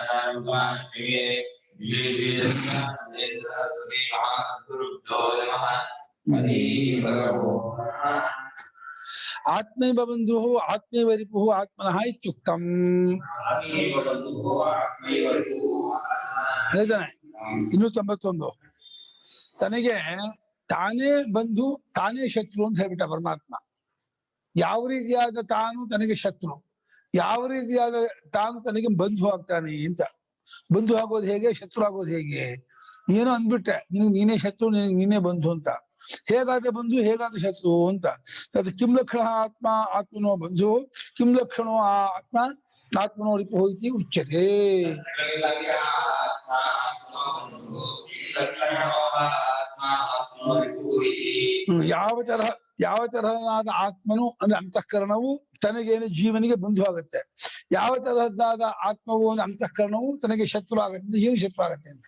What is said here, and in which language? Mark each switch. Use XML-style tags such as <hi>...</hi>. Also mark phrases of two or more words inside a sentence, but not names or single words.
<sa>ಆತ್ಮೈವ ಬಂಧು ಆತ್ಮೈವ ರಿಪು ಆತ್ಮನಃ ಇತ್ಯುಕ್ತಂ.</sa> <kn>ಹೇಳ್ತಾನೆ 291. ತನಗೆ ತಾನೇ ಬಂಧು ತಾನೇ ಶತ್ರು ಅಂತ ಹೇಳ್ಬಿಟ್ಟ ಪರಮಾತ್ಮ. ಯಾವ ರೀತಿಯಾದ ತಾನು ತನಗೆ ಶತ್ರು, ಯಾವ ರೀತಿಯಾದ ತಾನು ತನಗೆ ಬಂಧು ಆಗ್ತಾನೆ ಅಂತ. ಬಂಧು ಆಗೋದು ಹೇಗೆ, ಶತ್ರು ಆಗೋದು ಹೇಗೆ? ಏನೋ ಅಂದ್ಬಿಟ್ಟೆ, ನೀನೇ ಶತ್ರು, ನೀನೇ ಬಂಧು ಅಂತ. ಹೇಗಾದ ಬಂಧು, ಹೇಗಾದ ಶತ್ರು ಅಂತ.</kn> <sa>ತತ್ ಕಿಂ ಲಕ್ಷಣ ಆತ್ಮ ಆತ್ಮನೋ ಬಂಧು, ಕಿಂ ಲಕ್ಷಣೋ ಆತ್ಮ ಆತ್ಮನೋ ರಿಪು ಇತಿ ಉಚ್ಯತೆ.</sa> <kn>ಯಾವ ತರಹದ ಆತ್ಮನು ಅಂದ್ರೆ ಅಂತಃಕರಣವು ತನಗೇನು ಜೀವನಿಗೆ ಬಂಧು ಆಗುತ್ತೆ, ಯಾವ ತರಹದಾದ ಆತ್ಮವು ಅಂತಃಕರಣವು ತನಗೆ ಶತ್ರು ಆಗುತ್ತೆ, ಜೀವ ಶತ್ರು ಆಗುತ್ತೆ ಅಂತ.</kn>